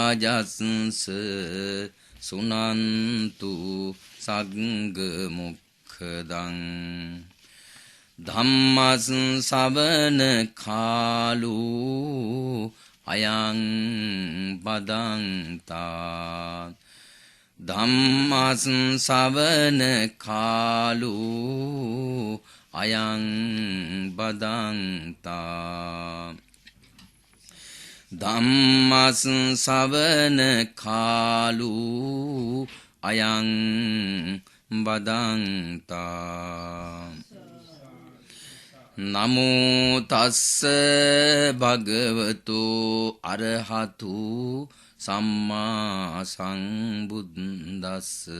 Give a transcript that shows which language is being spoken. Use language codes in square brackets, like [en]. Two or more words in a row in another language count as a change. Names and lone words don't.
[pi] රාජස්ස සුනන්තු සග්ග මුඛ මොක්ඛදං ධම්මස් සවන කාලෝ අයං බදන්තා ධම්මස් සවන කාලෝ අයං බදන්තා ධම්මස් සවන කාලෝ අයං බදන්තා නමෝ තස්ස භගවතු අරහතු සම්මා සම්බුද්දස්ස